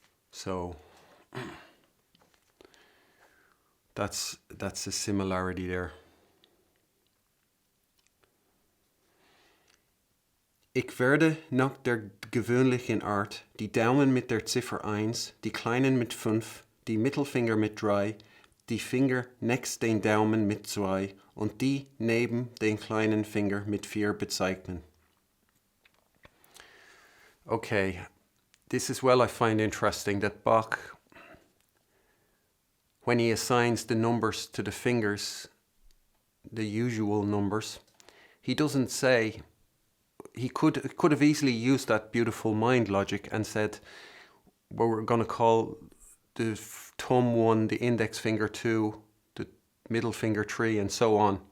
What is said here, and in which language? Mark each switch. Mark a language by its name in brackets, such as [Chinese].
[English] So that's a similarity there. [German] Ich werde nach der gewöhnlichen Art die Daumen mit der Ziffer 1, die kleinen mit 5, die Mittelfinger mit 3, die Finger nächst den Daumen mit 2 und die neben den kleinen Finger mit 4 bezeichnen. [English] Okay, this is I find interesting that Bach, when he assigns the numbers to the fingers, the usual numbers, he doesn't say. He could have easily used that beautiful mind logic and said, well, we're going to call the thumb 1, the index finger 2, the middle finger 3, and so on.